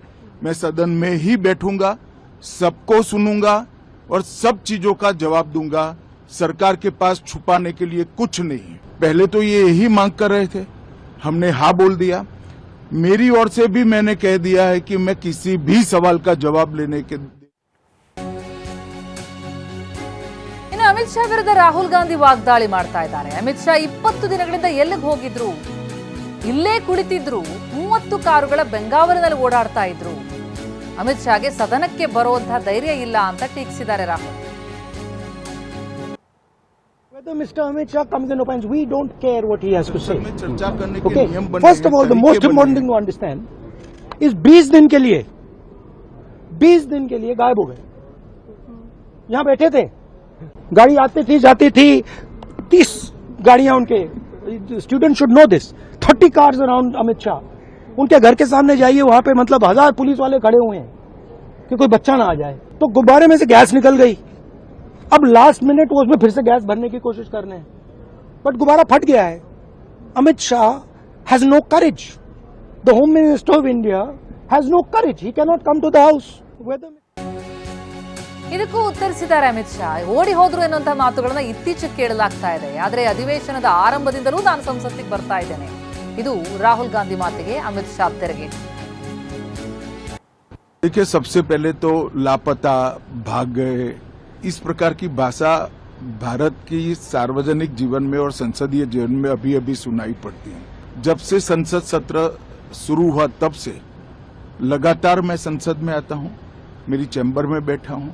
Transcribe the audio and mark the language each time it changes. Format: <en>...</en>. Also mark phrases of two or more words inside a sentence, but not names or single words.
<hi>मैं सदन में ही बैठूंगा, सबको सुनूंगा और सब चीजों का जवाब दूंगा। सरकार के पास छुपाने के लिए कुछ नहीं है। पहले तो ये यही मांग कर रहे थे, हमने हाँ बोल दिया। मेरी ओर से भी मैंने कह दिया है कि मैं किसी भी सवाल का जवाब लेने के।</hi> <kn>ಇನ್ನು ಅಮಿತ್ ಶಾ ವಿರುದ್ಧ ರಾಹುಲ್ ಗಾಂಧಿ ವಾಗ್ದಾಳಿ ಮಾಡ್ತಾ ಇದ್ದಾರೆ. ಅಮಿತ್ ಶಾ 20 ದಿನಗಳಿಂದ ಎಲ್ಲಿಗೆ ಹೋಗಿದ್ರು? ಇಲ್ಲೇ ಕುಳಿತಿದ್ರು. 30 ಕಾರುಗಳ ಬೆಂಗಾವಲಿನಲ್ಲಿ ಓಡಾಡ್ತಾ ಇದ್ರು. ಅಮಿತ್ ಶಾಗೆ ಸದನಕ್ಕೆ ಬರುವಂತಹ ಧೈರ್ಯ ಇಲ್ಲ ಅಂತ ಟೀಕಿಸಿದ್ದಾರೆ ರಾಹುಲ್.</kn> <en>Whether Mr. Amit Shah comes and opines, we don't care what he has to say. Okay. First of all, the most important thing to understand is</en> <hi>20 दिन के लिए गायब हो गए. यहाँ बैठे थे, गाड़ी आती थी जाती थी, 30 गाड़ियां उनके.</hi> <en>Students should know this. 30 cars around Amit Shah.</en> <hi>उनके घर के सामने जाइए, वहां पे मतलब 1000 पुलिस वाले खड़े हुए हैं कि कोई बच्चा ना आ जाए. तो गुब्बारे में से गैस निकल गई. अब</hi> <en>last minute</en> <hi>वो उसमें फिर से गैस भरने की कोशिश कर रहे हैं, बट गुब्बारा फट गया है.</hi> <en>Amit Shah has no courage. The Home Minister of India has no courage. He cannot come to the house.</en> <kn>ಇದಕ್ಕೂ ಉತ್ತರಿಸಿದ್ದಾರೆ ಅಮಿತ್ ಶಾ. ಓಡಿ ಹೋದ್ರು ಎನ್ನುವಂತಹ ಮಾತುಗಳನ್ನ ಇತ್ತೀಚೆಗೆ ಕೇಳಲಾಗ್ತಾ ಇದೆ. ಆದರೆ ಅಧಿವೇಶನದ ಆರಂಭದಿಂದಲೂ ನಾನು ಸಂಸತ್ತಿಗೆ ಬರ್ತಾ ಇದ್ದೇನೆ. ಇದು ರಾಹುಲ್ ಗಾಂಧಿ ಮಾತಿಗೆ ಅಮಿತ್ ಶಾ ತೆರಿಗೆ.</kn> <hi>देखिए, सबसे पहले तो लापता, भाग गए, इस प्रकार की भाषा भारत की सार्वजनिक जीवन में और संसदीय जीवन में अभी अभी सुनाई पड़ती है. जब से संसद सत्र शुरू हुआ तब से लगातार मैं संसद में आता हूं, मेरी चैम्बर में बैठा हूं.</hi>